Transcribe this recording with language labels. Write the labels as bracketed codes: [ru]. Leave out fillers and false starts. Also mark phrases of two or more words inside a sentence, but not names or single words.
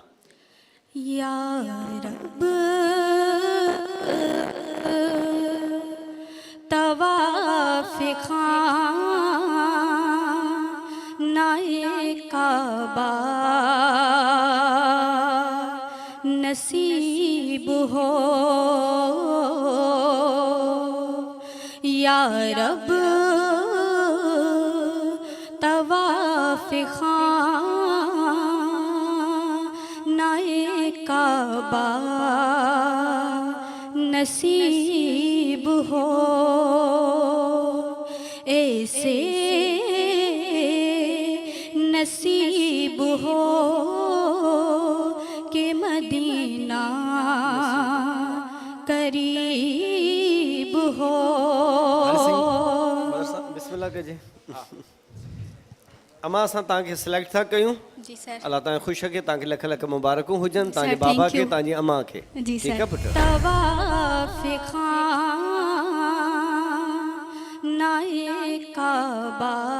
[ur] یا رب طواف خانۂ کعبہ نصیب ہو یا رب طواف خانۂ کعبہ نصیب ہو ایسے نصیب ہو کہ مدینہ قریب ہو. [sd] बिस्मिल्लाह कजे। अमा असां तव्हांखे सिलेक्ट था कयूं। जी सर। अलाह तव्हां ख़ुशि रखे, तव्हांखे लख लख मुबारकूं हुजनि, तव्हांजे बाबा खे, तव्हांजी अमा खे। जी ठीकु आहे पुटु। [ur] طواف خانۂ کعبہ